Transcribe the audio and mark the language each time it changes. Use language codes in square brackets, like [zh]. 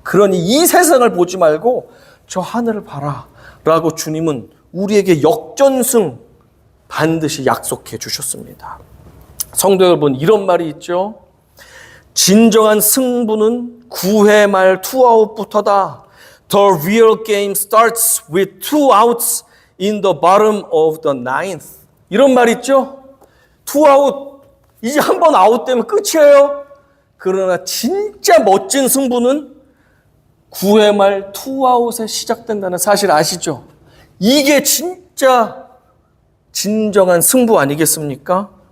[ko] 그러니 이 세상을 보지 말고 저 하늘을 봐라 라고 주님은 우리에게 역전승 반드시 약속해 주셨습니다. 성도 여러분, 이런 말이 있죠. 진정한 승부는 9회 말 투아웃부터다. [en] The real game starts with 2 outs in the bottom of the ninth. [ko] 이런 말 있죠. 2아웃, 이제 한 번 아웃되면 끝이에요. 그러나 진짜 멋진 승부는 9회 말 투아웃에 시작된다는 사실 아시죠? 이게 진짜 진정한 승부 아니겠습니까?